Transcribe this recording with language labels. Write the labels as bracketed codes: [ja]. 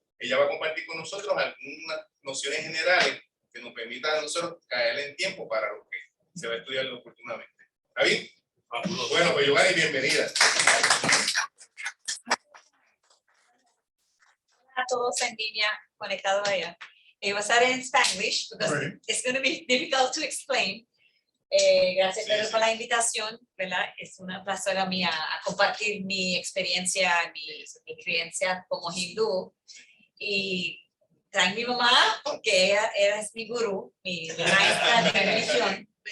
[es] Ella va a compartir con nosotros algunas nociones generales que nos permitan a nosotros caer en tiempo para lo que se va a estudiar oportunamente. ¿Está bien? Bueno, pues Yogani, bienvenida. A todos en línea conectados allá. [en] It was said in Spanish because it's going to be difficult to explain. [es] Gracias, Pedro, por la invitación, ¿verdad? Es una placer a mí a compartir mi experiencia, mi creencia como hindú. Y trae mi mamá porque ella es mi gurú, mi maestra de religión.